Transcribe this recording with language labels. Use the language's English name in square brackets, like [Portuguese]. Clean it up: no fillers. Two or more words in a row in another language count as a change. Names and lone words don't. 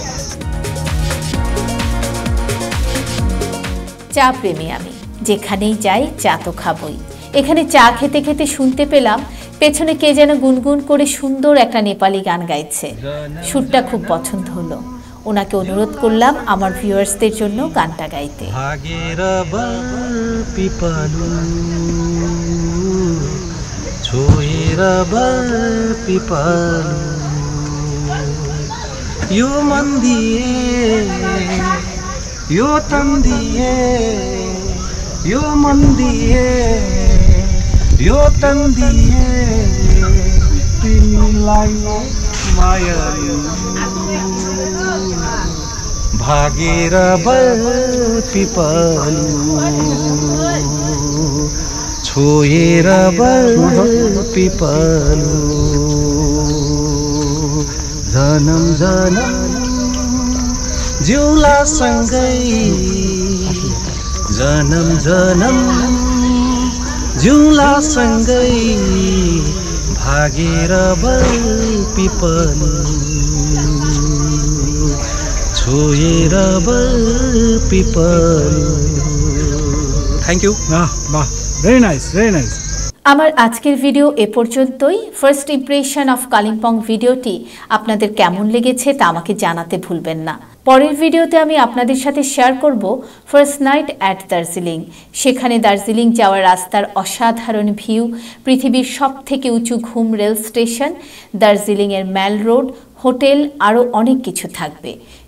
[Bangla] চা প্রেমী আমি, যেখানেই যাই চা তো খাবই। এখানে চা খেতে খেতে শুনতে পেলাম পেছনে কে যেন গুনগুন করে সুন্দর একটা নেপালি গান গাইছে। সুরটা খুব পছন্দ হলো। ওনাকে অনুরোধ করলাম আমার ভিউয়ার্সদের জন্য গানটা গাইতে। [Nepali] भागेर बल पिपलु छोएर बल पिपलु यो मन दिए यो तन दिए यो मन दिए यो तन दिए तिमीलाई मायालु भागेर बल पिपलु छोएर बल पिपलु जनम जनम जिउला सँगै जनम जनम जिउला सँगै भागेर बल पिपलु छोएर बल पिपलु। [English] thank you. वाह, very nice, very nice. [Bangla] আমার আজকের ভিডিও এ পর্যন্তই। [English] First Impression of Kalimpong [Bangla] ভিডিওটি আপনাদের কেমন লেগেছে তা আমাকে জানাতে ভুলবেন না। পরের ভিডিওতে আমি আপনাদের সাথে শেয়ার করব [English] First Night at Darjeeling. [Bangla] সেখানে দার্জিলিং যাওয়ার রাস্তার অসাধারণ ভিউ, পৃথিবীর সবথেকে উঁচু ঘুম [English] rail station, [Bangla] দার্জিলিংয়ের ম্যাল রোড, হোটেল, আরও অনেক কিছু থাকবে।